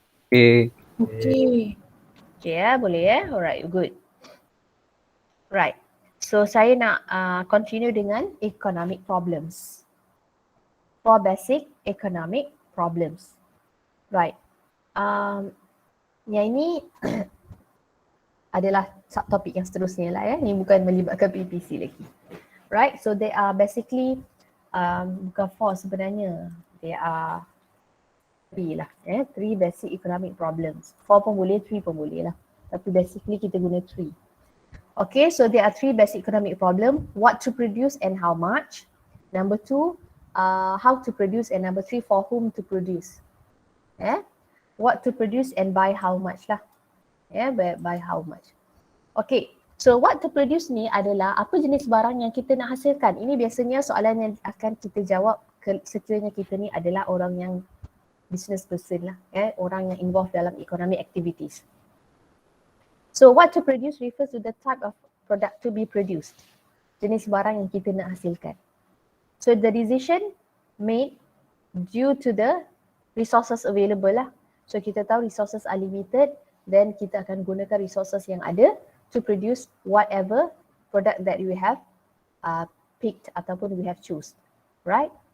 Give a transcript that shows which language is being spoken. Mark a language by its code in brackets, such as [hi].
[en] Okay. Okay, boleh Alright, good. Right. So [ms] saya nak [en] continue [ms] dengan [en] economic problems. 4 basic economic problems. Right. [ms] Yang ini adalah subtopik yang seterusnya lah ya. Ini bukan melibatkan PPC lagi. [en] Right. So they are basically [ms] bukan 4 sebenarnya. [en] They are 3 lah. 3 basic economic problems. [ms] 4 pun boleh, 3 pun boleh lah. Tapi basically kita guna 3. [en] Okay, so there are 3 basic economic problem. What to produce and how much. Number 2, how to produce, and number 3, for whom to produce. What to produce and by how much lah. By how much. [ms] Okay, so [en] what to produce [ms] ni adalah apa jenis barang yang kita nak hasilkan. Ini biasanya soalan yang akan kita jawab sekiranya kita ni adalah orang yang business person lah. Orang yang involved dalam economic activities. [en] So what to produce refers to the type of product to be produced. [ms] Jenis barang yang kita nak hasilkan. [en] So the decision made due to the resources available lah. So [ms] kita tahu [en] resources are limited, then [ms] kita akan gunakan [en] resources [ms] yang ada [en] to produce whatever product that we have picked [ms] ataupun [en] we have choose. Right?